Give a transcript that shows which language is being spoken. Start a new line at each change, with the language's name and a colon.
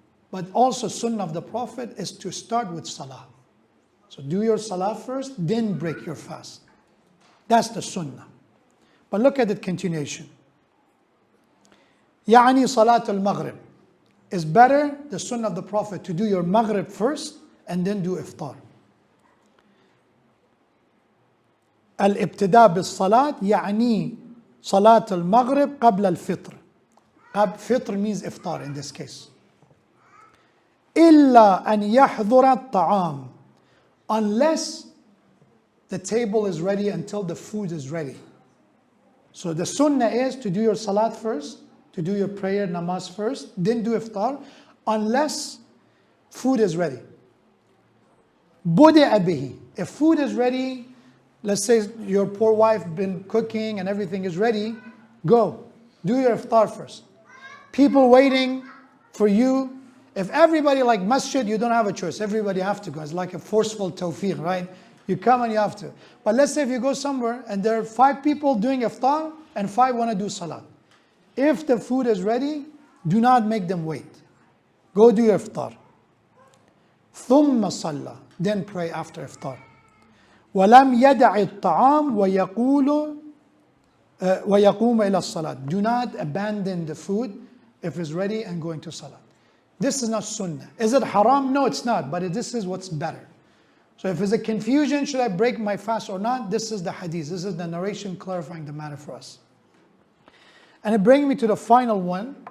English: But also sunnah of the Prophet is to start with salah. So do your salah first, then break your fast. That's the sunnah. But look at the continuation.
Arabic: يعني صلاة المغرب.
English: It's better, the sunnah of the Prophet, to do your maghrib first and then do iftar.
Arabic: الابتداء بالصلاة يعني صلاة المغرب قبل الفطر.
English: Fitr means iftar in this case.
Arabic: إلا أن يحضر الطعام.
English: Unless the table is ready until the food is ready. So the sunnah is to do your salat first, to do your prayer, namaz first, then do iftar, unless food is ready.
Arabic: بدأ به.
English: If food is ready, let's say your poor wife been cooking and everything is ready, go. Do your iftar first. People waiting for you. If everybody like masjid, you don't have a choice. Everybody have to go. It's like a forceful tawfiq, right? You come and you have to. But let's say if you go somewhere and there are 5 people doing iftar and 5 want to do salat. If the food is ready, do not make them wait. Go do your iftar.
Arabic: ثم صلى.
English: Then pray after iftar.
Arabic: ولم يدع الطعام ويقوم إلى الصلاة.
English: Do not abandon the food if it's ready and go into salat. This is not sunnah. Is it haram? No, it's not. But this is what's better. So if there's a confusion, should I break my fast or not? This is the hadith. This is the narration clarifying the matter for us. And it brings me to the final one.